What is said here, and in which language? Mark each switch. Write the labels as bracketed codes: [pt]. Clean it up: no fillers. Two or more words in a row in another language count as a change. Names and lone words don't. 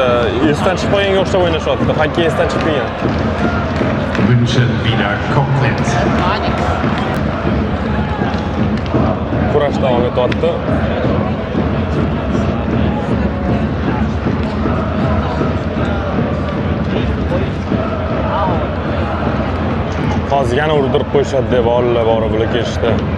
[uz] Esdan chiqib qo'yganga o'xshab o'ynashyapti. Hokkey esdan chiqib qolgan. [de] München wieder komplett. [uz] Kurash davom etyapti. Hozir yana urdirib qo'yishadi deb bolalar borib bular kelishdi.